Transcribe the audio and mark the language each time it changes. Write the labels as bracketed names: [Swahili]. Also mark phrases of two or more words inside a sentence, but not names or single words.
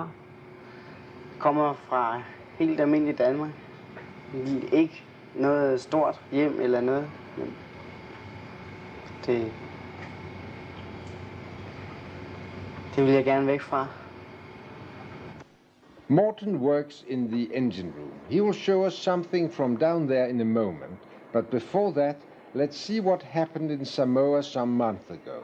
[Danish] Jeg kommer fra helt almindelig Danmark. Ikke noget stort hjem eller noget, men det vil jeg gerne væk fra. [English] Morten works in the engine room. He will show us something from down there in a moment. But before that, let's see what happened in Samoa some month ago.